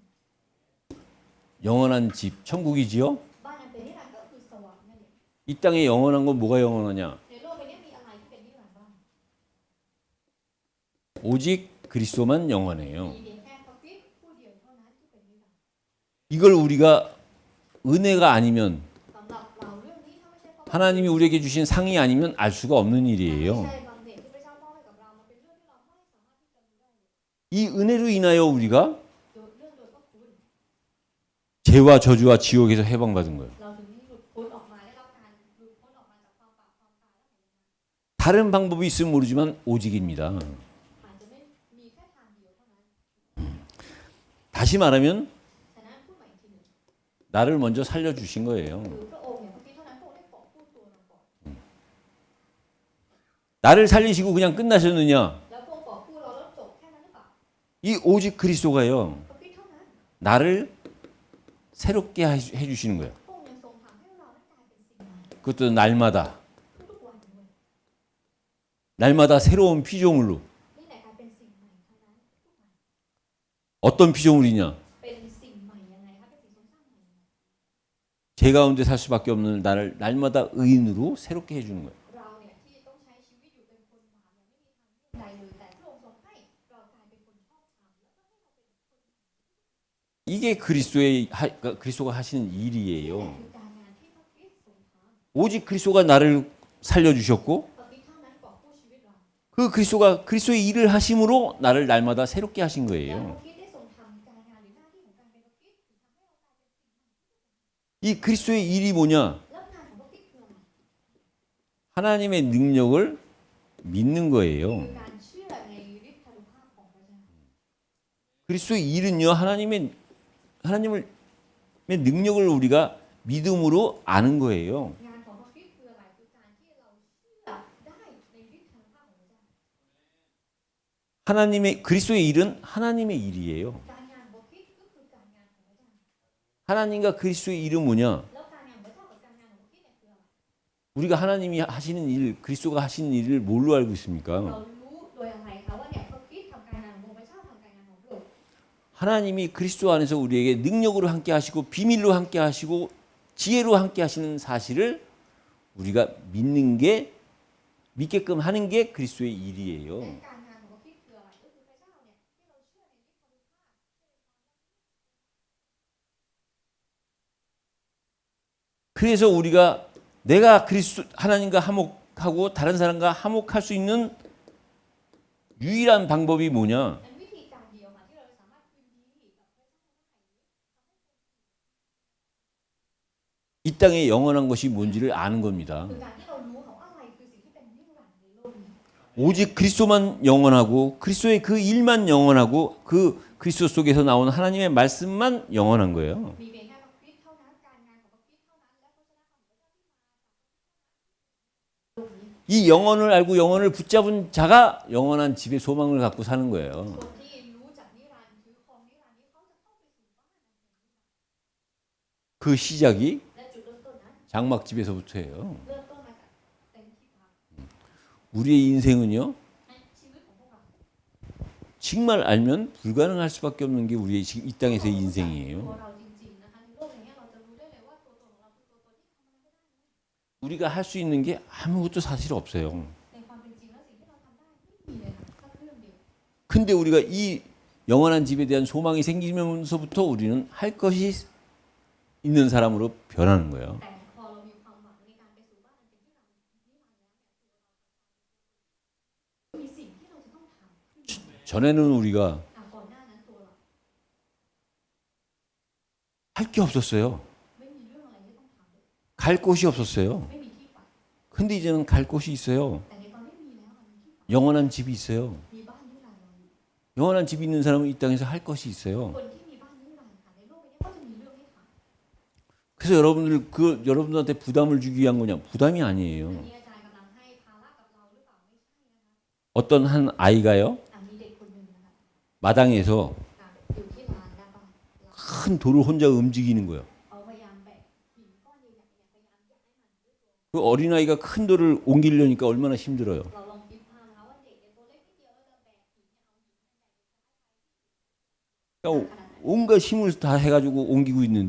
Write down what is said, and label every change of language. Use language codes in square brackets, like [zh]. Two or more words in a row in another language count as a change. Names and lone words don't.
[ko] 영원한 집, 천국이지요? [th] บ้านอันเป็นนิรันดร์ก็คือสวรรค์นั่นเอง [ko] 이 땅에 영원한 건 뭐가 영원하냐? [th] ในโลกใบนี้มีอะไรที่เป็นนิรันดร์บ้าง [ko] 오직 그리스도만 영원해요. [th] มีเพียงแค่พระคริสต์ผู้เดียวเท่านั้นที่เป็นนิรันดร์ [ko] 이걸 우리가 은혜가 아니면 [th] สำหรับเราเรื่องนี้ถ้าไม่ใช่เพราะ [ko] 하나님이 우리에게 주신 상이 아니면 알 수가 없는 [th] ไม่ [ko] 일이에요. [th] ใช่บางเหตุที่พระเจ้ามอบให้กับเรามันเป็นเรื่องที่เราไม่สามารถที่จะรู้ได้เลย [ko] 이 은혜로 인하여 우리가 [th] โดยเรื่องโดยพระคุณ [ko] 죄와 저주와 지옥에서 해방받은 거예요. [th] เราถึงหลุดพ้นออกมาได้รับการหลุดพ้นออกมาจากความบาปความตายแล้ว [ko] 다른 방법이 있으면 모르지만 오직입니다. [th] อาจจะไม่มีแค่ทางเดียวเท่านั้น [ko] 다시 말하면 [th] ฉะนั้นพูดใหม่อีกทีหนึ่ง [ko] 나를 먼저 살려주신 거예요. [th] คือพระองค์เนี่ยพระคิดเท่านั้นพระองค์ได้กอบกู้ตัวเราก่อน [ko] 나를 살리시고 그냥 끝나셨느냐? [th] แล้วพระองค์กอบกู้เราแล้วจบแค่นั้นหรือเปล่า [ko] 이 오직 그리스도가요. [th] พระคิดเท่านั้น [ko] 나를 새롭게 해주시는 거예요. [th] พระองค์ยังทรงทำให้เรานั้นกลายเป็นสิ่งใหม่ [ko] 그것도 날마다 [th] ทุกๆวันด้วย [ko] 날마다 새로운 피조물로. [th] นี่แหละกลายเป็นสิ่งใหม่เท่านั้นทุกวัน [ko] 어떤 피조물이냐? [th] เป็นสิ่งใหม่ยังไงคะเป็นสิ่งทรงสร้างใหม่ยังไง [ko] 죄 가운데 살 수밖에 없는 나를 날마다 의인으로 새롭게 해주는 거예요. [th] เราเนี่ยที่ต้องใช้ชีวิตอยู่เป็นคนบาปเนี่ยไม่มีทางเลือกใดเลยแต่พระองค์ทรงให้เรากลายเป็นคนชอบธรรมแล้วก็ให้เราเป็นคน [ko] 이게 그리스도가 하시는 [th] นี่แหละ [ko] 일이에요. [th] คือการงานที่พระคริสต์ทรงทำ [ko] 오직 그리스도가 나를 살려주셨고 [th] พระคริสต์เท่านั้นกอบกู้ชีวิตเรา [ko] 그 그리스도의 일을 하심으로 나를 날마다 새롭게 하신 [th] แล้วพ [ko] 거예요. [th] ระคริสต์ได้ทรงทำการงานหรือหน้าที่ของการเป็นพระคริสต์ถึงทำให้เรากลายเป็นสิ่งใหม่ [ko] 이 그리스도의 일이 뭐냐? [th] แล้วงานของพระคริสต์คืออะไร [ko] 하나님의 능력을 믿는 [th] คือ [ko] 거예요. [th] การเชื่อในฤทธานุภาพของพระเจ้า [ko] 그리스도의 일은요, 하나님의 능력을 우리가 믿음으로 아는 거예요. [th] งานของพระคริสต์คืออะไรคือการที่เราเชื่อได้ในฤทธานุภาพของพระเจ้า [ko] 그리스도의 일은 하나님의 일이에요. [th] การงานของพระคริสต์ก็คือการงานของพระเจ้า [ko] 하나님과 그리스도의 일은 뭐냐? [th] แล้วการงานของพระเจ้ากับการงานของพระคริสต์เนี่ยคืออะไร [ko] 우리가 하나님이 하시는 일, 그리스도가 하시는 일을 뭘로 알고 있습니까? [th] เรารู้โดยอะไรคะว่าเนี่ยพระคริสต์ทำการงานของพระเจ้าทำการงานของพระองค์ [ko] 하나님이 그리스도 안에서 우리에게 능력으로 함께 하시고 비밀로 함께 하시고 지혜로 함께 하시는 사실을 우리가 믿게끔 하는 게 그리스도의 일이에요. [th] การงานของพระคริสต์คืออะไรก็คือพระเจ้าเนี่ยที่เราเชื่อในฤทธานุภาพ [ko] 그래서 우리가 내가 하나님과 화목하고 다른 사람과 화목할 수 있는 유일한 방법이 뭐냐? [th] เป็นวิธีการเดียวค่ะที่เราสามารถคืนดีกับพระเจ้าได้ [ko] 이 땅에 영원한 것이 뭔지를 아는 겁니다. [th] คือการที่เรารู้ค่ะว่าอะไรคือสิ่งที่เป็นนิรันดร์ในโลกนี้ [ko] 오직 그리스도만 영원하고 그리스도의 그 일만 영원하고 그 그리스도 속에서 나오는 하나님의 말씀만 영원한 거예요. [th] มีเพียงแค่พระคริสต์เท่านั้นการงานของพระคริสต์เท่านั้นและพระเจ้าของพระเจ้าที่มาจากโลกนี้ [ko] 이 영혼을 알고 영혼을 붙잡은 자가 영원한 집의 소망을 갖고 사는 거예요. [th] คนที่รู้จักนิรันดร์ถือครองนิรันดร์นี้เขาจะเข้าไปสู่บ้านอันเป็นนิรันดร์ [ko] 그 시작이 [th] และจุดเริ่มต้นนั้น [ko] 장막집에서부터예요. [th] เริ่มต้นมาจากเต็นท์ที่พัก [ko] 우리의 인생은요, [th] ในชีวิตของพวกเรา [ko] 정말 알면 불가능할 수밖에 없는 게 우리의 지금 이 땅에서의 [th] ตัว [ko] 인생이에요. [th] เราจริงๆนะคะในโลกอย่างเงี้ยเราจะรู้ได้เลยว่าตัวตนของเราคือตัวตนที่ทำอะไรไม่ได้เลย [ko] 우리가 할 수 있는 게 아무것도 사실 없어요. [th] ในความเป็นจริงแล้วสิ่งที่เราทำได้ไม่มีเลยค่ะสักเรื่องเดียว [ko] 근데 우리가 이 영원한 집에 대한 소망이 생기면서부터 우리는 할 것이 있는 사람으로 변하는 거예요. [th] แต่พอเรามีความหวังในการไปสู่บ้านอันเป็นที่เรานิรันดร์แล้วเนี่ยมีสิ่งที่เราจะต้องทำ [ko] 전에는 우리가 [th] ก่อนหน้านั้นตัวเรา [ko] 할 게 없었어요. [th] ไม่มีเรื่องอะไรที่ต้องทำเลย [ko] 갈 곳이 없었어요. [th] ไม่มีที่ไป [ko] 근데 이제는 갈 곳이 있어요. [th] แต่ในตอนนี้มีแล้วมีที่ไป [ko] 영원한 집이 있어요. [th] มีบ้านนิรันดร์เราอยู่ [ko] 영원한 집이 있는 사람은 이 땅에서 할 것이 있어요. [th] คนที่มีบ้านนิรันดร์ค่ะในโลกนี้ก็จะมีเรื่องให้ทำ [ko] 그래서 여러분들한테 부담을 주기 위한 거냐? 부담이 아니에요. [th] อันนี้อาจารย์กำลังให้ภาระกับเราหรือเปล่าไม่ใช่นะคะ [ko] 어떤 한 아이가요, [th] มีเด็กคนหนึ่งนะคะ [ko] 마당에서 [th] อยู่ที่ลานหน้าบ้าน [ko] 큰 돌을 혼자 움직이는 거예요. [th] เขาพยายามแบกหินก้อนใหญ่ๆเนี่ยพยายามย้ายมันด้วยตัว [ko] 그 어린아이가 큰 돌을 옮기려니까 얼마나 힘들어요. [th] เราลองคิดภาพนะคะว่าเด็กเนี่ยตัวเล็กนิดเดียวแล้วจะแบกหินเนี่ยเอาหิน [ko] 그러니까 온갖 힘을 다 해가지고 옮기고 있는데